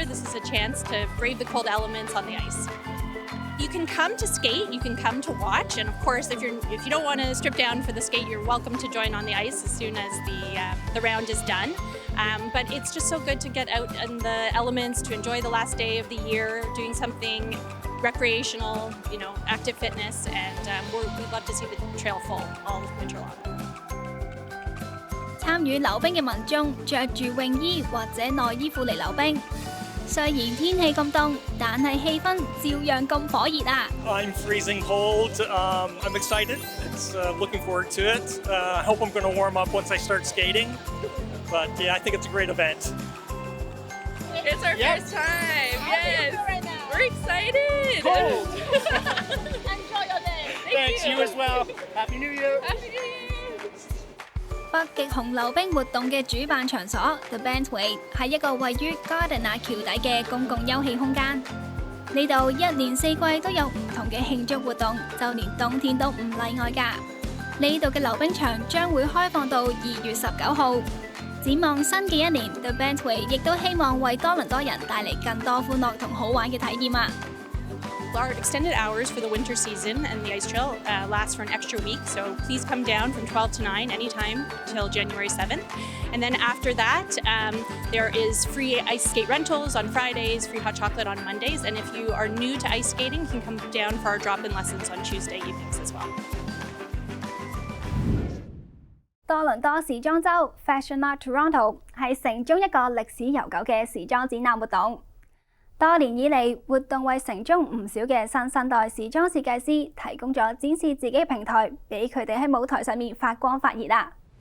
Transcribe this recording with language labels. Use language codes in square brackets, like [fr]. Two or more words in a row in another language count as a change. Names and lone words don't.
[en] This is a chance to brave the cold elements on the ice. You can come to skate, you can come to watch, and of course, if you don't want to strip down for the skate, you're welcome to join on the ice as soon as the round is done. But it's just so good to get out in the elements, to enjoy the last day of the year, doing something recreational, active fitness, and we'd love to see the trail full all winter long. [yue] 參與溜冰嘅民眾着住泳衣或者內衣褲嚟溜冰。雖然天氣咁凍，但係氣氛照樣咁火熱啊 [en] I'm freezing cold. I'm excited. It's looking forward to it. I hope I'm going to warm up once I start skating. But yeah, I think it's a great event. It's our first time. Yes. Right now. We're excited. Cold. Enjoy your day. Thanks, you as well. Happy New Year. Happy New Year. [yue] 北極熊溜冰活動嘅主辦場所 The Bentway 係一個位於 Gardiner 橋底嘅公共休憩空間。呢度一年四季都有唔同嘅慶祝活動，就連冬天都唔例外㗎。呢度嘅溜冰場將會開放到2月19號。展望新嘅一年 ，The Bentway 亦都希望為多倫多人帶嚟更多歡樂同好玩嘅體驗啊！ [en] Our extended hours for the winter season and the ice trail last for an extra week, so please come down from 12 to 9 anytime till January 7th. And then after that, there is free ice skate rentals on Fridays, free hot chocolate on Mondays, and if you are new to ice skating, you can come down for our drop-in lessons on Tuesday evenings as well. [yue] 多倫多時裝週 Fashion Art Toronto 係城中一個歷史悠久嘅時裝展覽活動。多年以嚟，活動為城中唔少嘅新生代時裝設計師提供咗展示自己嘅平台，俾佢哋喺舞台上面發光發熱啦！